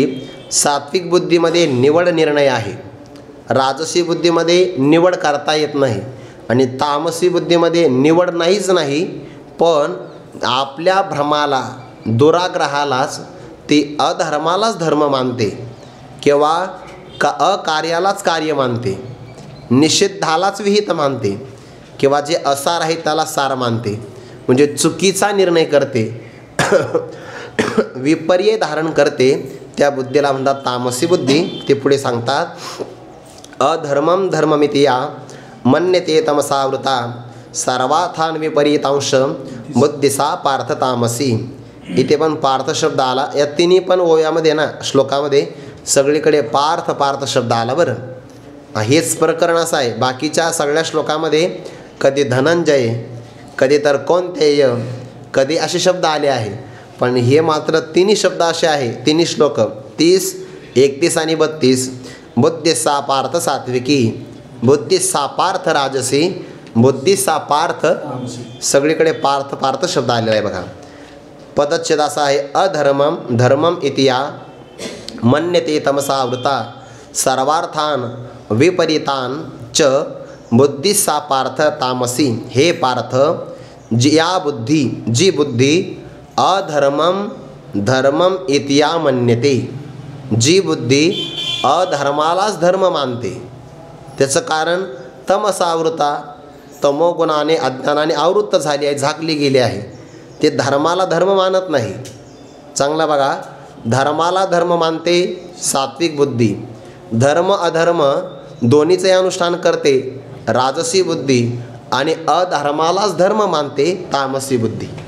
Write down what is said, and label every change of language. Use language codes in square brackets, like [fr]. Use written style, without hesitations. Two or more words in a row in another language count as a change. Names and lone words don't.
[mr] सात्विक बुद्धीमध्ये निवड निर्णय आहे. राजसी बुद्धीमध्ये निवड करता येत नाही आणि तामसी बुद्धीमध्ये निवड नाहीच नाही, पण आपल्या भ्रमाला दुराग्रहालाच ती अधर्मालाच धर्म मानते किंवा अकार्यालाच कार्य मानते, निषिद्धालाच विहित मानते किंवा जे असार आहे त्याला सार मानते. म्हणजे चुकीचा निर्णय करते, विपर्य धारण करते. त्या बुद्धीला म्हणतात तामसी बुद्धी. ते पुढे सांगतात [sa] अधर्मम धर्ममिति या मन्यते तमसावृता सर्वार्थान विपरीतांश बुद्धिसा पार्थ तामसी. [mr] इथे पण पार्थ शब्द आला. या तिन्ही पण ओव्यामध्ये ना श्लोकामध्ये सगळीकडे पार्थ पार्थ शब्द आला. बरं, हेच प्रकरण असं आहे. बाकीच्या सगळ्या श्लोकामध्ये कधी धनंजय, कधी तर कोणतेय, कधी असे शब्द आले आहे. पण हे मात्र तिन्ही शब्द असे आहे. तिन्ही श्लोक 30, 31 आणि 32. [sa] बुद्धिसा पार्थ सात्विकी, बुद्धिसा पार्थ राजसी, बुद्धिसा पार्थ, [mr] सगळीकडे पार्थ पार्थ शब्द आलेला आहे. बघा, पदच्छेद असा आहे [sa] अधर्मम धर्मम इति या मन्यते तमसावृता सर्वार्थान विपरीतान च बुद्धिसा पार्थ तामसी. [mr] हे पार्थ, जी बुद्धी [sa] अधर्मम धर्मम इति या मन्यते, [mr] जी बुद्धी अधर्मालाच धर्म मानते. त्याचं कारण तमसावृता, तमोगुणाने अज्ञानाने आवृत्त झाली आहे, झाकली गेली आहे. ते धर्माला धर्म मानत नाही. चांगला बघा, धर्माला धर्म मानते सात्विक बुद्धी, धर्म अधर्म दोन्हीचे अनुष्ठान करते राजसी बुद्धी, आणि अधर्मालाच धर्म मानते तामसी बुद्धी.